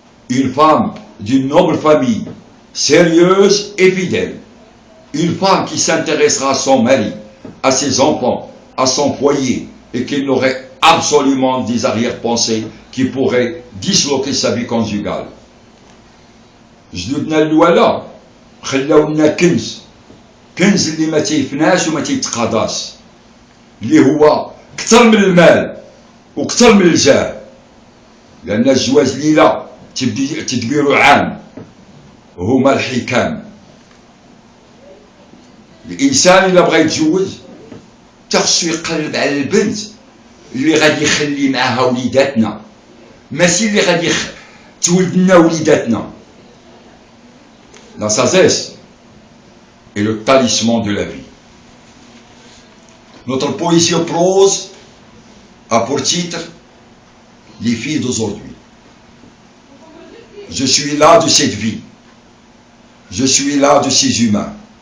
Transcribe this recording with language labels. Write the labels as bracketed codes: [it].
[fr] Une femme d'une noble famille, sérieuse et fidèle. Une femme qui s'intéressera à son mari, à ses enfants, à son foyer, et qui n'aurait absolument des arrière-pensées qui pourraient disloquer sa vie conjugale. [ar] جدودنا الأولى خلاو لنا كنز اللي ما تيفناش وما تيتقاضاش، اللي هو كثر من المال وكثر من الجاه، لأن الزواج ليلة تدبير عام، هما الحكام. الإنسان إلا بغى يتزوج خصو يقلب على البنت اللي غادي يخلي معاها وليداتنا، ماشي اللي غادي تولد لنا وليداتنا. [fr] La sagesse est le talisman de la vie. Notre poésie en prose a pour titre Les filles d'aujourd'hui. Je suis là de cette vie. Je suis là de ces humains.